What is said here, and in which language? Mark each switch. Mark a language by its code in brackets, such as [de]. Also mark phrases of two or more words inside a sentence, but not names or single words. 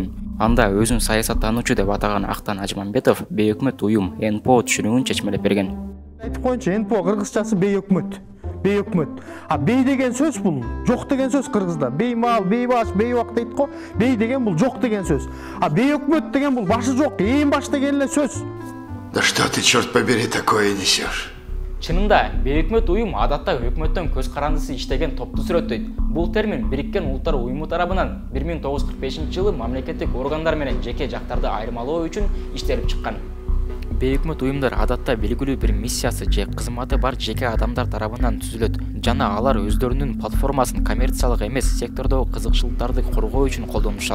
[ky] Анда өзүн саясаттануучу деп атаган Актан Ажмамбетов бейөкмөт уюм НПО түшүнүгүн чечмелеп берген. Айтып коюнчу, НПО кыргызчасы бейөкмөт. Бейөкмөт. Бей деген сөз бул жок деген сөз кыргызда. Беймал, бейбаш, бейбак дейт го. Бей деген бул жок деген сөз. Бейөкмөт деген бул башы жок, эң баш деген эле сөз. [ru] Да что ты, черт побери, такое несешь? [ky] Чынында, бейөкмөт уюм адатта өкмөттөн көз карандысы иштеген топту сүрөттөйт. Бул термин Бириккен Улуттар уюму тарабынан 1945 жылы мамлекеттик органдар менен жеке жактарды айырмалоо үчүн иштелип чыккан. Бейөкмөт уюмдар адатта белгилүү бир миссиясы же кызматы бар жеке адамдар тарабынан түзүлөт жана алар өздөрүнүн платформасын коммерциялык эмес сектордогу кызыкчылыктарды коргоо үчүн колдонушат.